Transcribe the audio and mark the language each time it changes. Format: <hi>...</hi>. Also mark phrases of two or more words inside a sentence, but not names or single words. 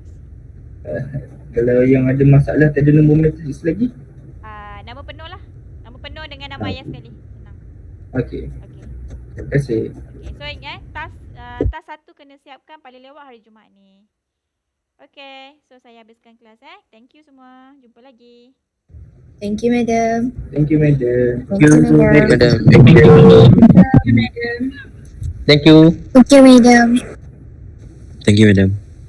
<ms>Kalau yang ada masalah tak ada nombor matrix lagi? Nama penuh lah. Nama penuh dengan nama ayah sekali. Senang. Okey. Terima kasih.</ms> <en>Okay, so</en> <ms>task kertas satu kena siapkan paling lewat hari Jumaat ni.</ms> <en>Okay, so</en> <ms>saya habiskan kelas</ms> <en>Thank you</en> <ms>semua. Jumpa lagi.</ms> <en>Thank you, madam. Thank you, madam. Thank you, madam. Thank you. Madam. Thank you. Thank you, madam. Thank you, madam.</en>